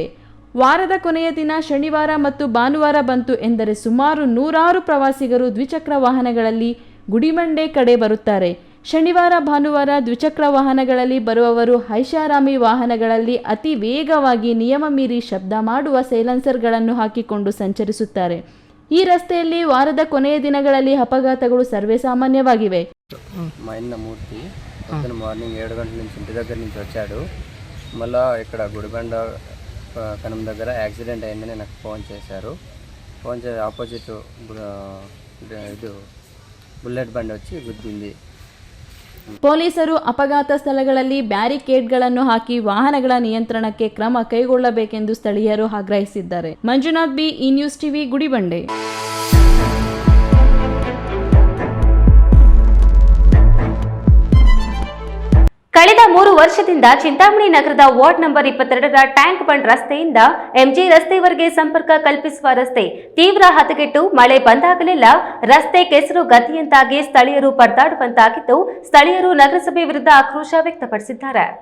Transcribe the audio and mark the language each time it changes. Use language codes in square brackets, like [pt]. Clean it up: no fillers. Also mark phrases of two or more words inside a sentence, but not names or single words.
[kn] ವಾರದ ಕೊನೆಯ ದಿನ ಶನಿವಾರ ಮತ್ತು ಭಾನುವಾರ ಬಂತು ಎಂದರೆ ಸುಮಾರು 100 ಪ್ರವಾಸಿಗರು ದ್ವಿಚಕ್ರ ವಾಹನಗಳಲ್ಲಿ ಗುಡಿಬಂಡೆ ಕಡೆ ಬರುತ್ತಾರೆ. ಶನಿವಾರ ಭಾನುವಾರ ದ್ವಿಚಕ್ರ ವಾಹನಗಳಲ್ಲಿ ಬರುವವರು ಐಷಾರಾಮಿ ವಾಹನಗಳಲ್ಲಿ ಅತಿ ವೇಗವಾಗಿ ನಿಯಮ ಮೀರಿ ಶಬ್ದ ಮಾಡುವ ಸೈಲೆನ್ಸರ್ಗಳನ್ನು ಹಾಕಿಕೊಂಡು ಸಂಚರಿಸುತ್ತಾರೆ. ಈ ರಸ್ತೆಯಲ್ಲಿ ವಾರದ ಕೊನೆಯ ದಿನಗಳಲ್ಲಿ అపఘాతಗಳು సర్వేసామాన్యವಾಗಿವೆ. [te] మా అన్న మూర్తి అతను మార్నింగ్ 7 గంటల నుంచి ఇంటి దగ్గర నుంచి వచ్చాడు. మళ్ళీ ఇక్కడ గుడిబండ కనం దగ్గర యాక్సిడెంట్ అయిందని నాకు ఫోన్ చేశారు. ఫోన్ చేసి ఆపోజిట్ ఇది బుల్లెట్ బండి వచ్చి గుద్దింది. [kn] ಪೊಲೀಸರು ಅಪಘಾತ ಸ್ಥಳಗಳಲ್ಲಿ ಬ್ಯಾರಿಕೇಡ್ಗಳನ್ನು ಹಾಕಿ ವಾಹನಗಳ ನಿಯಂತ್ರಣಕ್ಕೆ ಕ್ರಮ ಕೈಗೊಳ್ಳಬೇಕೆಂದು ಸ್ಥಳೀಯರು ಆಗ್ರಹಿಸಿದ್ದಾರೆ. ಮಂಜುನಾಥ್ ಬಿ, ಈ ನ್ಯೂಸ್ ಟಿವಿ, ಗುಡಿಬಂಡೆ. ಕಳೆದ 3 ವರ್ಷದಿಂದ ಚಿಂತಾಮಣಿ ನಗರದ ವಾರ್ಡ್ ನಂಬರ್ 22ರ ಟ್ಯಾಂಕ್ ಬಂಡ್ ರಸ್ತೆಯಿಂದ ಎಂಜಿ ರಸ್ತೆವರೆಗೆ ಸಂಪರ್ಕ ಕಲ್ಪಿಸುವ ರಸ್ತೆ ತೀವ್ರ ಹದಗೆಟ್ಟು ಮಳೆ ಬಂದಾಗಲೆಲ್ಲ ರಸ್ತೆ ಕೆಸರು ಗತಿಯಂತಾಗಿ ಸ್ಥಳೀಯರು ಪರದಾಡುವಂತಾಗಿದ್ದು, ಸ್ಥಳೀಯರು ನಗರಸಭೆ ವಿರುದ್ಧ ಆಕ್ರೋಶ ವ್ಯಕ್ತಪಡಿಸಿದ್ದಾರೆ.